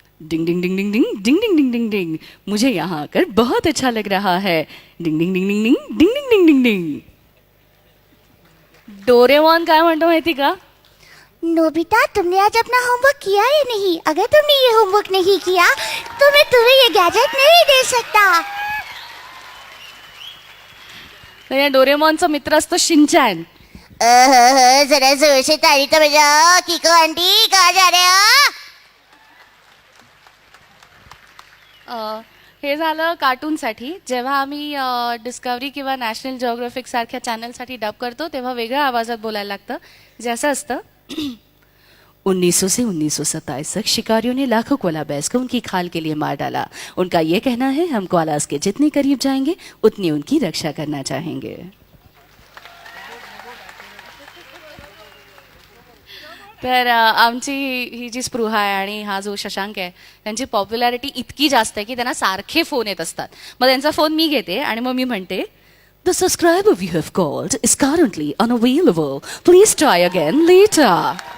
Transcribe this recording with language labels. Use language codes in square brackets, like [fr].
[hi] डिंग डिंग डिंग डिंग डिंग डिंग डिंग डिंग डिंग डिंग, मुझे यहाँ आकर बहुत अच्छा लग रहा है. डिंग डिंग डिंग डिंग डिंग डिंग डिंग डिंग डिंग डिंग. [mr] डोरेमॉन काय म्हणतो माहिती का? [hi] नोबिता, तुमने आज अपना होमवर्क किया या नहीं? अगर तुमने ये होमवर्क नहीं किया तो मैं तुम्हें ये गैजेट नहीं दे सकता. [mr] तर या डोरेमॉनचा मित्र असतो शिनचॅन. [hi] जरा जोर से ताली तो बजाओ. किको आंटी, कहाँ जा रहे हो? [mr] हे झालं कार्टूनसाठी. जेव्हा आम्ही डिस्कवरी किंवा नॅशनल जिओग्राफिक सारख्या चॅनलसाठी डब करतो तेव्हा वेगळ्या आवाजात बोलायला लागतं, जे असं असतं. [hi] 1900 से 1927 तक शिकारियों ने लाखों कोला बैस को उनकी खाल के लिए मार डाला. उनका ये कहना है हम कोलास के जितने करीब जाएंगे उतनी उनकी रक्षा करना चाहेंगे. [mr] तर आमची ही जी स्पृहा आहे आणि हा जो शशांक आहे त्यांची पॉप्युलॅरिटी इतकी जास्त आहे की त्यांना सारखे फोन येत असतात. मग त्यांचा फोन मी घेते आणि मग मी म्हणते, [en] The subscriber you have called is currently unavailable, please try again later.